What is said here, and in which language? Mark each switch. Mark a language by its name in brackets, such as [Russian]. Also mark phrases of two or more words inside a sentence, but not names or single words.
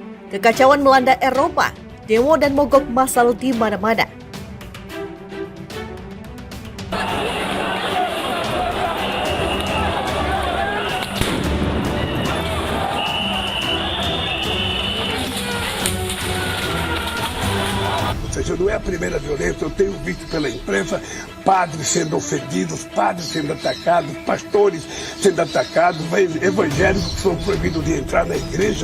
[Indonesian] Kekacauan melanda Eropa, demo dan mogok massal di mana-mana. [Portuguese] Ou seja, não é a primeira violência, eu tenho visto pela imprensa padres sendo ofendidos, padres sendo atacados, pastores sendo atacados, evangélicos que são proibidos de entrar na igreja.